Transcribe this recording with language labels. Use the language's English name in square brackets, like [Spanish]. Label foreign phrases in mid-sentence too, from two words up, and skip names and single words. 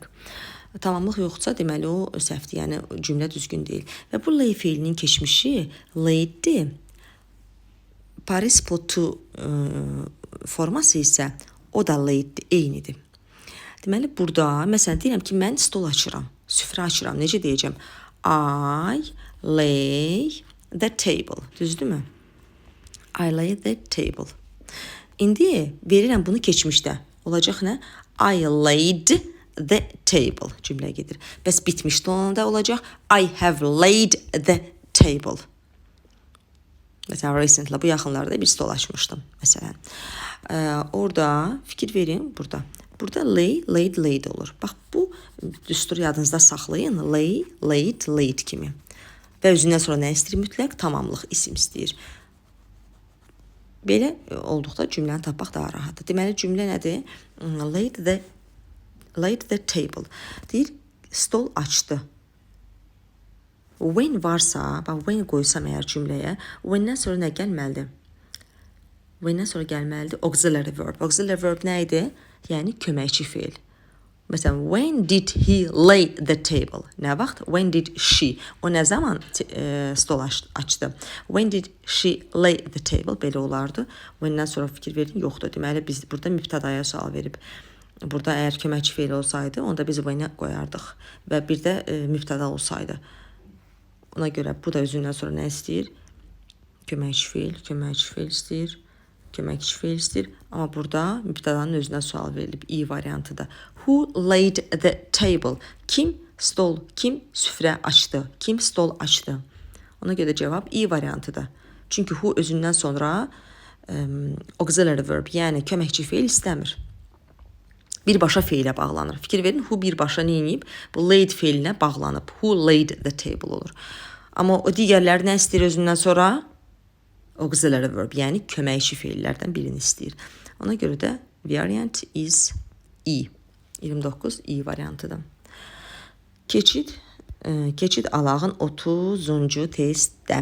[Azerbaijani] Tamamlıq yoxsa deməli o səhvdir, yəni cümlə düzgün deyil. Və bu lay feilinin keçmişi laiddir. [English] Participle to [Azerbaijani] forması isə o da laiddir, eynidir. Deməli, burada, məsələn, deyirəm ki, mən stol açıram, süfrə açıram. Necə deyəcəm? [English] I lay the table. [Azerbaijani] Düzdürmü? [English] I lay the table. [Azerbaijani] İndi verirəm bunu keçmişdə. Olacaq nə? [English] I laid the table. [Azerbaijani] Cümlə gedir. Bəs bitmişdə olanda olacaq [English] I have laid the table. [Azerbaijani] Məsələn, recently, bu yaxınlarda bir stol açmışdım, məsələn. Orada fikir verin, burada. Burada lay, [English] laid, laid [Azerbaijani] olur. Bax, bu düsturu yadınızda saxlayın. Lay, [English] laid, laid [Azerbaijani] kimi. Və özündən sonra nə istəyir? Mütləq tamamlıq, isim istəyir. Belə olduqda cümləni tapmaq daha rahatdır. Deməli, cümlə nədir? [English] Laid the table. [Azerbaijani] Deyir, stol açdı. When varsa, bax, when qoysam əgər cümləyə, when'dən sonra nə gəlməlidir? When'dən sonra gəlməlidir? [English] Auxiliary verb. Auxiliary verb [Azerbaijani] nə idi? Yəni köməkçi feil. Məsələn, [English] when did he lay the table? [Azerbaijani] Nə vaxt? [English] When did she? [Azerbaijani] O nə zaman stol açdı? [English] When did she lay the table? [Azerbaijani] Belə olardı. When'dən sonra fikir verin, yoxdur. Deməli, biz burada mübtədaya sual verib. Burada əgər köməkçi feil olsaydı, onda biz when'ə qoyardıq. Və bir də mübtəda olsaydı. Ona görə bu da özündən sonra nə istəyir? Köməkçi feil istəyir. Köməkçi feil istəyir. Amma burada mübtədanın özünə sual verilib. I variantıda. [English] Who laid the table? [Azerbaijani] Kim stol, kim süfrə açdı? Kim stol açdı? Ona görə cavab I variantıda. Çünki who özündən sonra [English] auxiliary verb, [Azerbaijani] yəni köməkçi feil istəmir. Birbaşa feilə bağlanır. Fikir verin, who birbaşa neyinib? Bu laid feilinə bağlanıb. [English] Who laid the table [Azerbaijani] olur. Amma o digərləri nə istəyir özündən sonra? [English] Auxiliary verb, [Azerbaijani] yəni köməkçi feillərdən birini istəyir. Ona görə də [English] variant is I. [Azerbaijani] 29 I variantıdır. Keçid alağın 30-cu testdə.